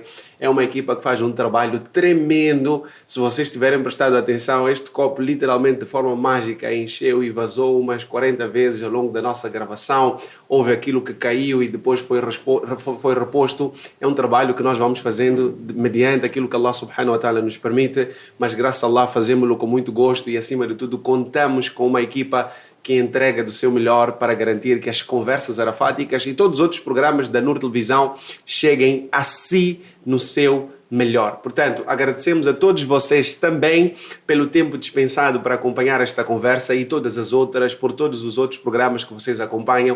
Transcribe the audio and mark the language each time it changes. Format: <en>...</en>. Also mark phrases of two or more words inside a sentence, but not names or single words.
<pt>É uma equipa que faz um trabalho tremendo. Se vocês tiverem prestado atenção, este copo literalmente de forma mágica encheu e vazou umas 40 vezes ao longo da nossa gravação. Houve aquilo que caiu e depois foi reposto. É um trabalho que nós vamos fazendo mediante aquilo que</pt> <ar>الله سبحانه وتعالى</ar> <pt>nos permite, mas graças a Allah fazemos-lo com muito gosto e acima de tudo contamos com uma equipa que entrega do seu melhor para garantir que as Conversas Arafáticas e todos os outros programas da Noor Televisão cheguem a si no seu melhor. Portanto, agradecemos a todos vocês também pelo tempo dispensado para acompanhar esta conversa e todas as outras, por todos os outros programas que vocês acompanham.</pt>